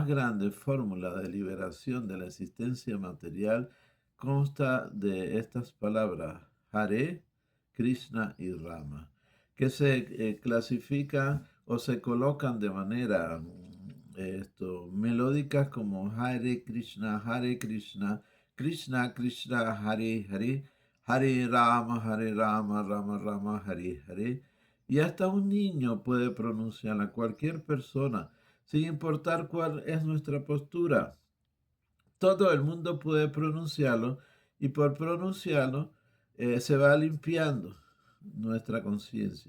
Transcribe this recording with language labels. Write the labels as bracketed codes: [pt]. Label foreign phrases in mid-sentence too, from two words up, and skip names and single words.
[es] grande fórmula de liberación de la existencia material consta de estas palabras, Hare, Krishna y Rama, que se clasifican o se colocan de manera melódicas como Hare Krishna, Krishna Krishna, Hare Hare, Hare Rama, Rama Rama, Hare Hare. Y hasta un niño puede pronunciarla, cualquier persona, sin importar cuál es nuestra postura. Todo el mundo puede pronunciarlo y por pronunciarlo se va limpiando nuestra conciencia.